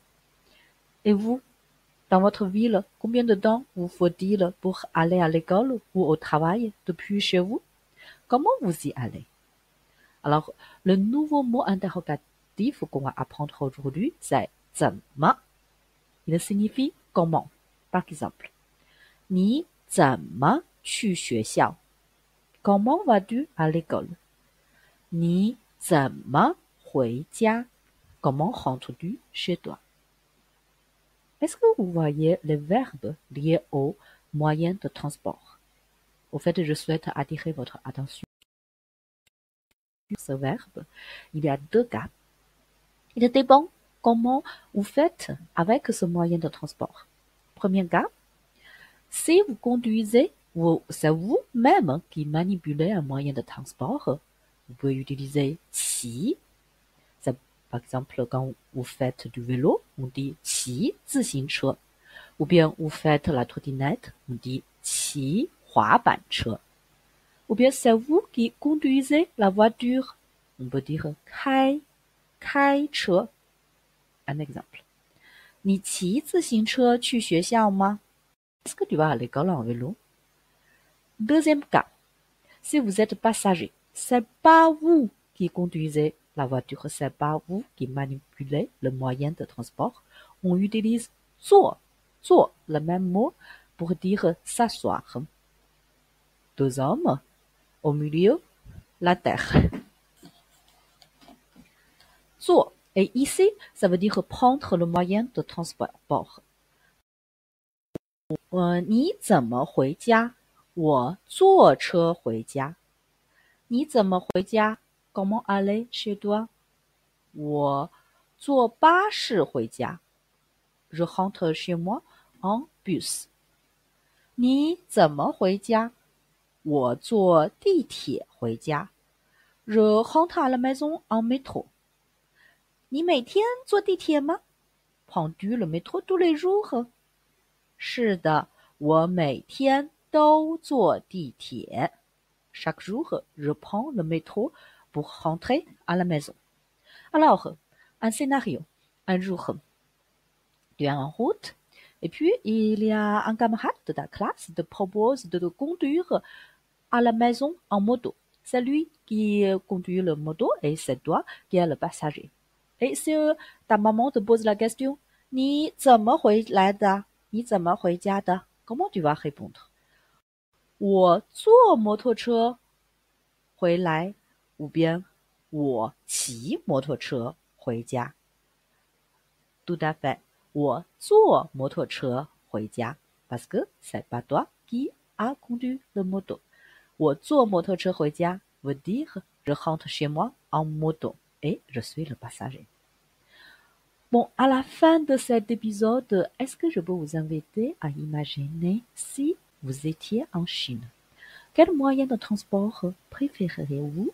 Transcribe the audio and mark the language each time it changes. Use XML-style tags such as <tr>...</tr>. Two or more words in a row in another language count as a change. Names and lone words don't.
<fr>Et vous, dans votre ville, combien de temps vous faut-il pour aller à l'école ou au travail depuis chez vous? Comment vous y allez? Alors, le nouveau mot interrogatif qu'on va apprendre aujourd'hui, c'est 怎么. Il signifie comment. Par exemple,</fr> <zh>你怎么去学校?</zh> <fr>Comment vas-tu à l'école?</fr> <zh>你怎么回家?</zh> <fr>Comment rentres-tu chez toi? Est-ce que vous voyez les verbes liés aux moyens de transport? Au fait, je souhaite attirer votre attention sur ce verbe. Il y a deux cas. Il dépend comment vous faites avec ce moyen de transport. Premier cas, si vous conduisez ou c'est vous-même qui manipulez un moyen de transport, vous pouvez utiliser 骑. C'est par exemple quand vous faites du vélo, on dit</fr> <zh>骑自行车.</zh> <fr>Ou bien vous faites la trottinette, on dit</fr> <zh>骑滑板车.</zh> <fr>Ou bien c'est vous qui conduisez la voiture, on peut dire 开车. Un exemple.</fr> <zh>你骑自行车去学校吗?</zh> <fr>Est-ce que tu vas à l'école en vélo? Deuxième cas. Si vous êtes passager, c'est pas vous qui conduisez la voiture, c'est pas vous qui manipulez le moyen de transport. On utilise 坐, le même mot pour dire s'asseoir. Deux hommes, au milieu, la terre. 坐, et ici, ça veut dire prendre le moyen de transport.</fr> <zh>你怎么回家? 我坐车回家. 你怎么回家?</zh> <fr>Comment aller chez toi?</fr> <zh>我坐巴士回家.</zh> <fr>Je rentre chez moi en bus.</fr> <zh>你怎么回家? 我坐地铁回家.</zh> <fr>Je rentre à la maison en métro.</fr> <zh>你每天坐地铁吗?</zh> <fr>Prends-tu le métro tous les jours?</fr> <zh>是的，我每天都坐地铁.</zh> <fr>Chaque jour, je prends le métro pour rentrer à la maison. Alors, un scénario. Un jour, tu es en route, et puis il y a un camarade de ta classe qui te propose de te conduire à la maison en moto. C'est lui qui conduit le moto et c'est toi qui es le passager. Et si ta maman te pose la question,</fr> <zh>你怎么回来的？你怎么回家的？</zh> <fr>Comment tu vas répondre?</fr> <zh>我坐摩托车回来</zh> <fr>ou bien</fr> <zh>我骑摩托车回家。</zh> <fr>Tout à fait.</fr> <zh>我坐摩托车回家</zh> <fr>parce que c'est pas toi qui a conduit le moto.</fr> <zh>我坐摩托车回家</zh> <fr>veut dire je rentre chez moi en moto et je suis le passager. Bon, à la fin de cet épisode, est-ce que je peux vous inviter à imaginer si vous étiez en Chine? Quel moyen de transport préférez-vous?</fr>